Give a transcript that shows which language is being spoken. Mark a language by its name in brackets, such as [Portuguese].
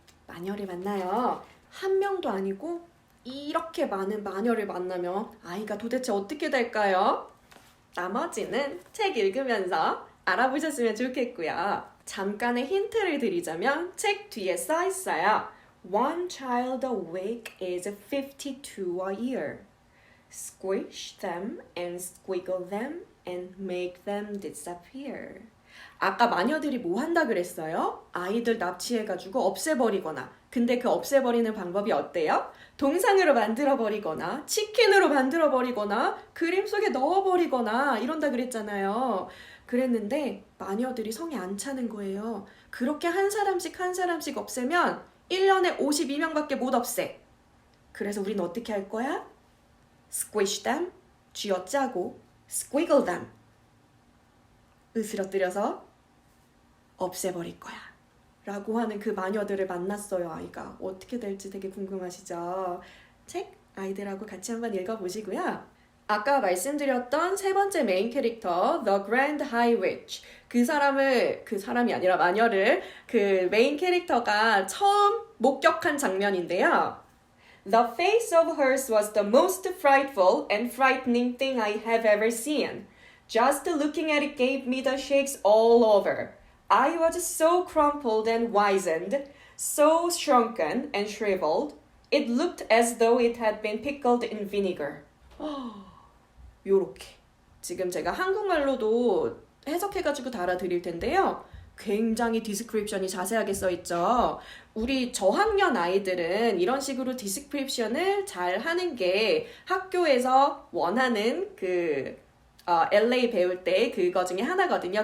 [Korean] 마녀를 만나요. 한 명도 아니고 이렇게 많은 마녀를 만나면 아이가 도대체 어떻게 될까요? 나머지는 책 읽으면서 알아보셨으면 좋겠고요. 잠깐의 힌트를 드리자면 책 뒤에 써 있어요. [English] One child awake is 52 a year. Squish them and squiggle them and make them disappear. [Korean] 아까 마녀들이 뭐 한다 그랬어요? 아이들 납치해가지고 없애버리거나. 근데 그 없애버리는 방법이 어때요? 동상으로 만들어버리거나 치킨으로 만들어버리거나 그림 속에 넣어버리거나 이런다 그랬잖아요. 그랬는데 마녀들이 성에 안 차는 거예요. 그렇게 한 사람씩 없애면 1년에 52명밖에 못 없애. 그래서 우리는 어떻게 할 거야? [English] Squish them, [Korean] 쥐어짜고 [English] squiggle them, [Korean] 으스러뜨려서 없애버릴 거야. 라고 하는 그 마녀들을 만났어요, 아이가. 어떻게 될지 되게 궁금하시죠? 책 아이들하고 같이 한번 읽어보시고요. 아까 말씀드렸던 세 번째 메인 캐릭터, The Grand High Witch. 그 사람이 아니라 마녀를 그 메인 캐릭터가 처음 목격한 장면인데요. [English] The face of hers was the most frightful and frightening thing I have ever seen. Just looking at it gave me the shakes all over. I was so crumpled and wizened, so shrunken and shriveled. It looked as though it had been pickled in vinegar. [Korean] 요렇게. 지금 제가 한국말로도 해석해가지고 달아드릴 텐데요. 굉장히 디스크립션이 자세하게 써있죠. 우리 저학년 아이들은 이런 식으로 디스크립션을 잘 하는 게 학교에서 원하는 LA 배울 때 그거 중에 하나거든요.